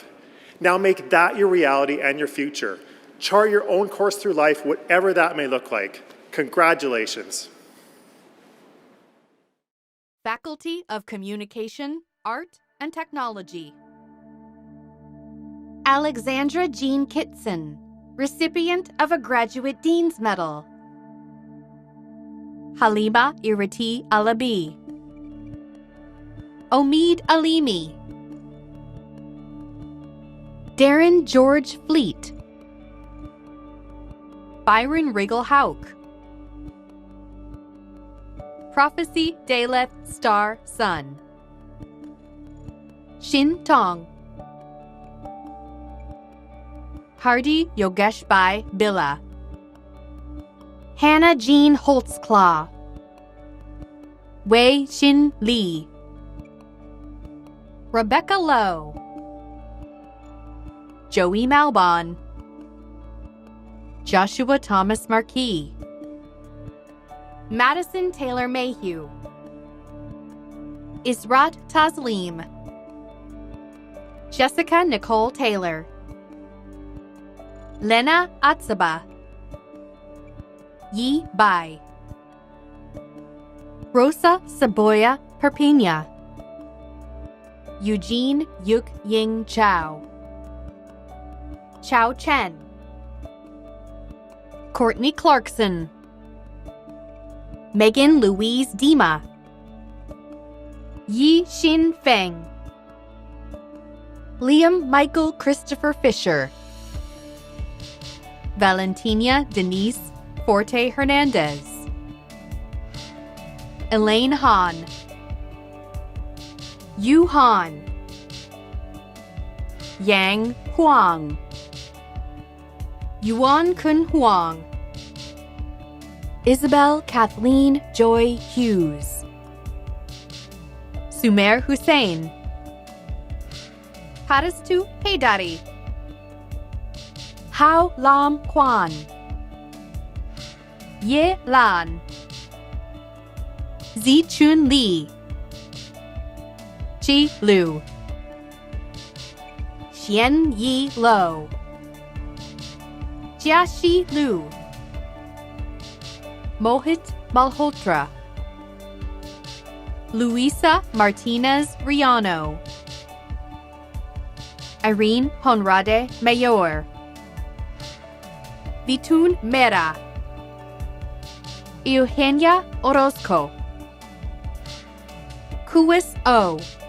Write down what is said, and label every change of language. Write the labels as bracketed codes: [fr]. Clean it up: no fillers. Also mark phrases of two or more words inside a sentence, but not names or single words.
[en] Now make that your reality and your future. Chart your own course through life, whatever that may look like. Congratulations. Faculty of Communication, Art, and Technology. Alexandra Jean Kitson, recipient of a Graduate Dean's Medal. Halima Irati Alabi. Omid Alimi. Darren George Fleet. Byron Riggle Hauk. Prophecy Daleth Star Sun. Shin Tong. Hardy Yogeshbai Billa. Hannah Jean Holtzclaw. Wei Shin Lee. Rebecca Lowe. Joey Malbon. Joshua Thomas Marquis. Madison Taylor Mayhew. Israt Taslim. Jessica Nicole Taylor. Lena Atsaba. Yi Bai. Rosa Saboya Perpina. Eugene Yuk Ying Chow. Chao Chen. Courtney Clarkson. Megan Louise Dima. Yi Xin Feng. Liam Michael Christopher Fisher. Valentina Denise Forte Hernandez. Elaine Han. Yu Han. Yang Huang. Yuan Kun Huang. Isabel Kathleen Joy Hughes. Sumer Hussein. Haristu Haydari. Hao Lam Kwan. Ye Lan. Zi Chun Lee. Chi Liu. Xian Yi Lo. Jiaxi Liu. Mohit Malhotra, Luisa Martinez Riano, Irene Honrade Mayor, Vitun Mera, Eugenia Orozco, Kuis O,